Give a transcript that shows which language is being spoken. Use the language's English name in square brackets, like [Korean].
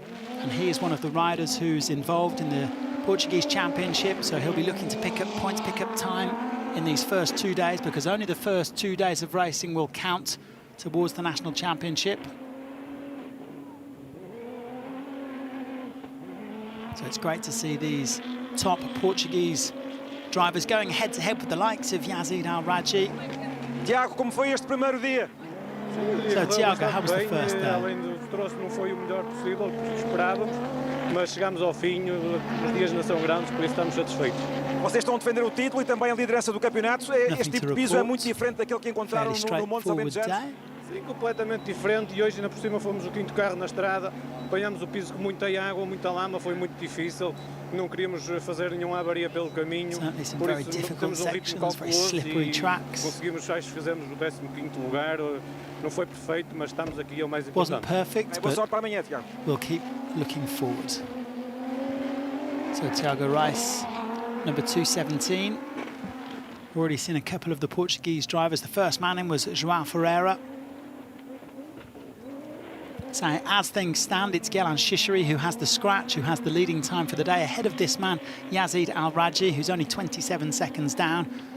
[English] And he is one of the riders who's involved in the Portuguese Championship, so he'll be looking to pick up points, pick up time in these first 2 days, because only the first 2 days of racing will count towards the National Championship. So it's great to see these top Portuguese drivers going head-to-head with the likes of Yazid Al-Rajhi. [Portuguese] Tiago, como foi este primeiro dia? [English] So, Tiago, how was the first day? [Portuguese] Além do troço não foi o melhor possível, que esperávamos, mas chegámos ao fim, os dias não são grandes, por isso estamos satisfeitos. Vocês estão a defender o título e também a liderança do campeonato. Este tipo de piso é muito diferente daquele que encontraram no Monte São Bento. Sim, completamente diferente, e hoje ainda por cima fomos o quinto carro na estrada, apanhamos o piso com muita água, muita lama, foi muito difícil, não queríamos fazer nenhuma avaria pelo caminho, por isso temos um ritmo calculoso e conseguimos, acho que fizemos o 15º lugar, não foi perfeito, mas estamos aqui, é o mais importante. [English] Wasn't perfect, [Portuguese] boa sorte para amanhã, Tiago. [English] We'll keep looking forward. So Tiago Reis, number 217. Already seen a couple of the Portuguese drivers. The first man in was João Ferreira. So as things stand, it's Gelan Shishiri who has the scratch, who has the leading time for the day, ahead of this man, Yazid Al-Rajhi, who's only 27 seconds down.